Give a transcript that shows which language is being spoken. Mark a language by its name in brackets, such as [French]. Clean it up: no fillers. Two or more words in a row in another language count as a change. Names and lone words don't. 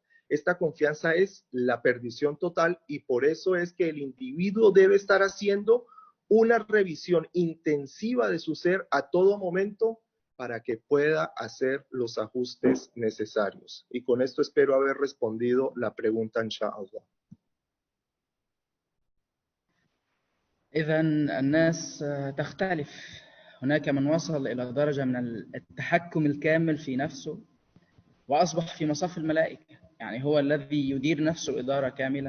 [Spanish] Esta confianza es la perdición total y por eso es que el individuo debe estar haciendo una revisión intensiva de su ser a todo momento para que pueda hacer los ajustes necesarios. Y con esto espero haber respondido la pregunta, inshallah. [Arabic] إذا الناس تختلف. هناك من وصل إلى درجة من التحكم الكامل في نفسه وأصبح في مصاف الملائكة، يعني هو الذي يدير نفسه إدارة كاملة.